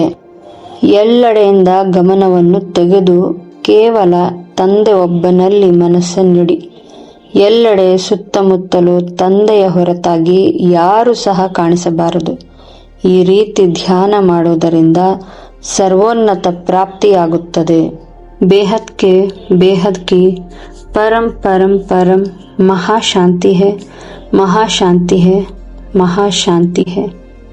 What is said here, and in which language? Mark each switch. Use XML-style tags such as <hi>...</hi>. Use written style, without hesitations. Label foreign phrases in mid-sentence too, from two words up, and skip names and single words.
<kn>ಎಲ್ಲೆಡೆಯಿಂದ ಗಮನವನ್ನು ತೆಗೆದು ಕೇವಲ ತಂದೆ ಒಬ್ಬನಲ್ಲಿ ಮನಸ್ಸನ್ನಿಡಿ. ಎಲ್ಲೆಡೆ ಸುತ್ತಮುತ್ತಲೂ ತಂದೆಯ ಹೊರತಾಗಿ ಯಾರೂ ಸಹ ಕಾಣಿಸಬಾರದು. ಈ ರೀತಿ ಧ್ಯಾನ ಮಾಡುವುದರಿಂದ ಸರ್ವೋನ್ನತ ಪ್ರಾಪ್ತಿಯಾಗುತ್ತದೆ.</kn> <hi>बेहद की परम परम परम महाशांति है, महाशांति है, महाशांति है।</hi>